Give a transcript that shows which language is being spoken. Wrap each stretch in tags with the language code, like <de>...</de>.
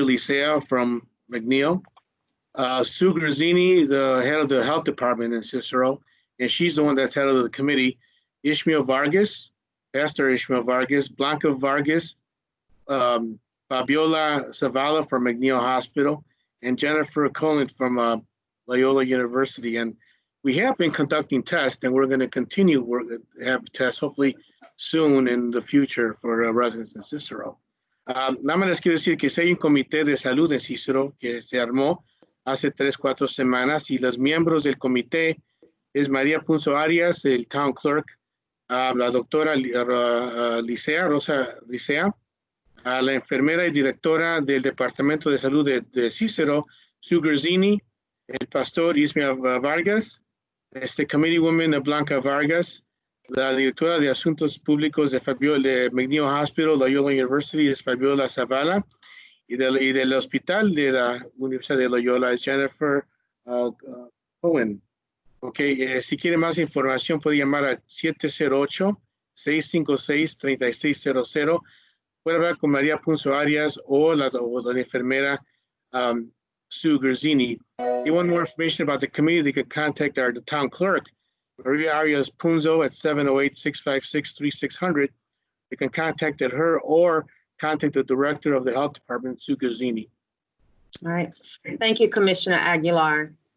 <en>Licea from McNeil, Sue Grazzini, the head of the health department in Cicero, and she's the one that's head of the committee, Ishmael Vargas, Pastor Ishmael Vargas, Blanca Vargas, Fabiola Zavala from McNeil Hospital, and Jennifer Cullen from Loyola University. And we have been conducting tests, and we're going to continue have tests hopefully soon in the future for residents in Cicero.</en> <es>Nada más les quiero decir que si hay un comité de salud en Cicero que se armó hace 3-4 semanas, y los miembros del comité es María Punzo Arias, el town clerk, la doctora Licea, Rosa Licea, la enfermera y directora del Departamento de Salud de Cicero, Sue Grazzini, el pastor Ismael Vargas, committee woman Blanca Vargas, la directora de Asuntos Públicos de McNeil Hospital, Loyola University, es Fabiola Zavala, y del hospital de la Universidad de Loyola es Jennifer Cohen. Okay, si quiere más información puede llamar a 708-656-3600. Puede hablar con María Punzo Arias o la enfermera Sue Grazzini.</es> <en>If you want more information about the committee, they could contact the town clerk, Maria Arias Punzo, at 708-656-3600. They can contact her or contact the director of the health department, Sue Grazzini. All right. Thank you, Commissioner Aguilar.</en>